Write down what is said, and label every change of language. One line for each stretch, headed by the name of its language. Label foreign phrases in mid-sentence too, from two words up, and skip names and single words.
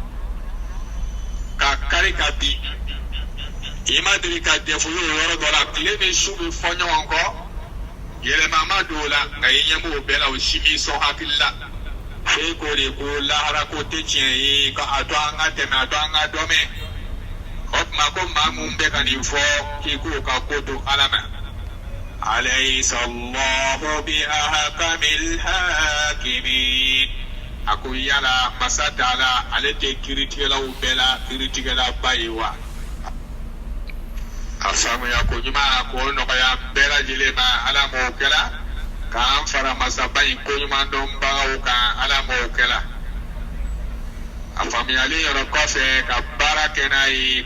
Bambara: ka kari ka bin i ma deli ka dɛfuli o yɔrɔ dɔ la tile ni su bɛ fɔ ɲɔgɔn kɔ yɛlɛma ma don o la nka i ɲɛ b'o bɛɛ la o si m'i sɔn hakili la f'e ko de ko lahara ko tɛ tiɲɛ ye ka a to an ka tɛmɛ a to an ka dɔ mɛn o tuma ko maa mun bɛ ka nin fɔ k'i k'o ka ko to ala ma
Arabic: أليس الله بأحكم الحاكمين
Bambara: a ko yala masa Taala ale tɛ kiiritigɛlaw bɛɛ la kiiritigɛlaba ye wa a faamuya ko ɲuman k'o nɔgɔya bɛɛ lajɛlen ma ala m'o kɛla k'an fara masaba in koɲumandɔnbagaw kan ala m'o kɛla a faamuyalen yɔrɔ kɔfɛ ka baara kɛ n'a ye